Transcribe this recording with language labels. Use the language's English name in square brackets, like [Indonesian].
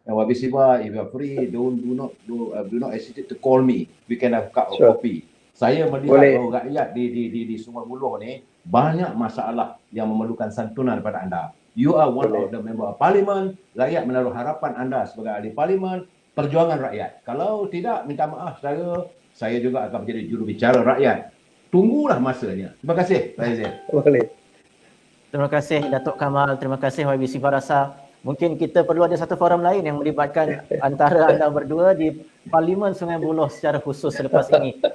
[English] YB Siva, if you are free, do not hesitate to call me. We can have cup of coffee. [Malay] Saya melihat bahawa rakyat di Sungai Buloh ni banyak masalah yang memerlukan santunan daripada anda. [English] You are one of the member of parliament. [Malay] Rakyat menaruh harapan anda sebagai ahli parlimen, perjuangan rakyat. Kalau tidak, minta maaf saya juga akan menjadi jurubicara rakyat. Tunggulah masanya. Terima kasih, Pak Hizir. Terima kasih Datuk Kamal, terima kasih YB Siva Rasa. Mungkin kita perlu ada satu forum lain yang melibatkan antara anda berdua di Parlimen Sungai Buloh secara khusus selepas ini.